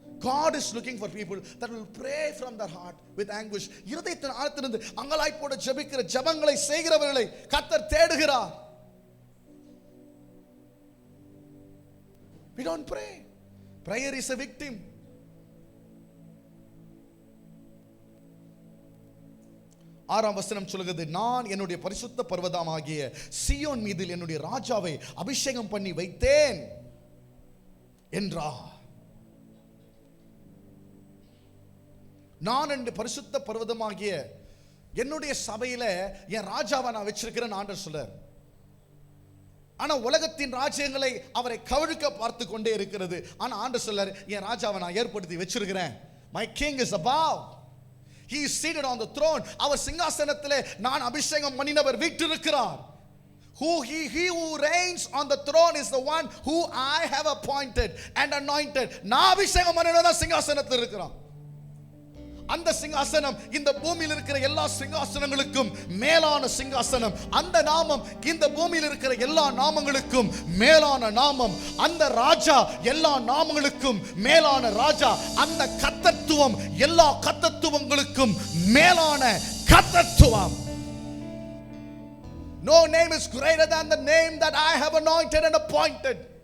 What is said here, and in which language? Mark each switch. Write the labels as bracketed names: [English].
[English] God is looking for people that will pray from their heart with anguish. [Tamil] இருதயத்தின் ஆழத்திலிருந்து அங்கலாய்ப்போடு ஜெபிக்கிற ஜெபங்களை செய்கிறவர்களை கர்த்தர் தேடுகிறார். [English] We don't pray. Prayer is a victim. [Tamil] ஆறாம் வசனம் சொல்லுகிறது, நான் என்னுடைய பரிசுத்த பர்வதமாகிய சீயோன் மீதில் என்னுடைய ராஜாவை அபிஷேகம் பண்ணி வைத்தேன் என்றார். நான் என்னுடைய பரிசுத்த பர்வதமாகிய என்னுடைய சபையில என் ராஜாவை நான் வச்சிருக்கிறேன் ஆண்டவர் சொல்றார். ஆனா உலகத்தின் ராஜ்யங்களை அவரை கவிழ்க்க பார்த்து கொண்டே இருக்கிறது. ஆனா ஆண்டவர் சொல்றார், என் ராஜாவை நான் ஏற்படுத்தி வச்சிருக்கிறேன். [English] My king is above. He is seated on the throne. [Tamil] அவர் சிங்காசனத்திலே நான் அபிஷேகம் பண்ணினவர் வீற்றிருக்கிறார். [English] He who reigns on the throne is the one who I have appointed and anointed. [Tamil] நான் அபிஷேகம் பண்ணினவர் சிங்காசனத்தில் இருக்கிறார். அந்த சிங்காசனம் இந்த பூமியில் இருக்கிற எல்லா சிங்காசனங்களுக்கும் மேலான சிங்காசனம். அந்த நாமம் இந்த பூமியில் இருக்கிற எல்லா நாமங்களுக்கும் மேலான நாமம். அந்த ராஜா எல்லா நாமங்களுக்கும் மேலான ராஜா. அந்த கர்த்தத்துவம் எல்லா கர்த்தத்துவங்களுக்கும் மேலான கர்த்தத்துவம். [English] No name is greater than the name that I have anointed and appointed.